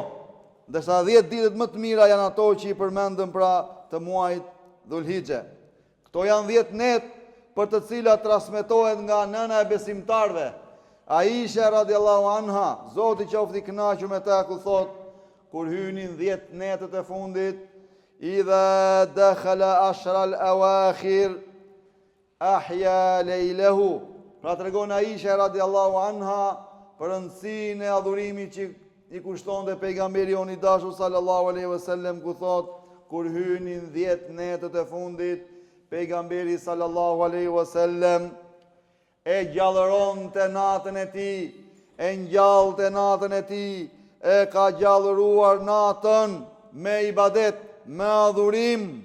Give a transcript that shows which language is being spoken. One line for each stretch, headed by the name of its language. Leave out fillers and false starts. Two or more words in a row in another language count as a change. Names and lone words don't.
Albanian: Ndërsa 10 ditët më të mira janë ato që i përmendëm pra të muajit Dhulhixhe. Këto janë 10 netë për të cilat transmetohet nga nëna e besimtarve, Aisha
Arabic: رضي الله عنها,
Albanian: Zoti qoftë i kënaqur me ta, ku thot, kur hynin 10 netët e fundit,
Arabic: إذا دخل العشر الأواخر أحيا ليله.
Albanian: Pra të regon Aisha
Arabic: رضي الله عنها
Albanian: për rëndësinë e adhurimit që i kushtonte pejgamberi jon i dashur
Arabic: صلى الله عليه وسلم,
Albanian: ku thot, kur hynin 10 netët e fundit, pejgamberi
Arabic: صلى الله عليه وسلم
Albanian: e gjallëron të natën e ti, e ngjall të natën e ti, e ka gjallëruar natën me ibadet, me adhurim.